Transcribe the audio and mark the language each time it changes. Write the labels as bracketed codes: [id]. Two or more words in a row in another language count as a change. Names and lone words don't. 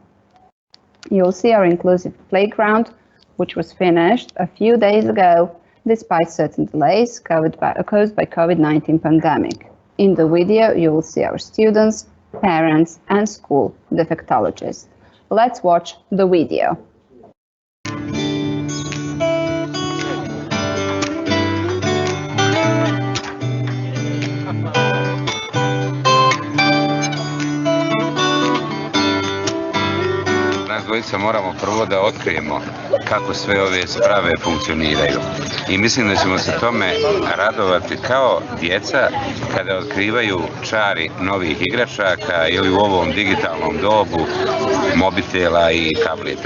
[en] You'll see our inclusive playground, which was finished a few days ago, despite certain delays caused by COVID-19 pandemic. In the video, you will see our students, parents, and school defectologists. Let's watch the video. [hr] Dvojica moramo prvo da otkrijemo kako sve ove sprave funkcioniraju i mislim da ćemo se tome radovati kao djeca kada otkrivaju čari novih igračaka ili u ovom digitalnom dobu mobitela i tableta.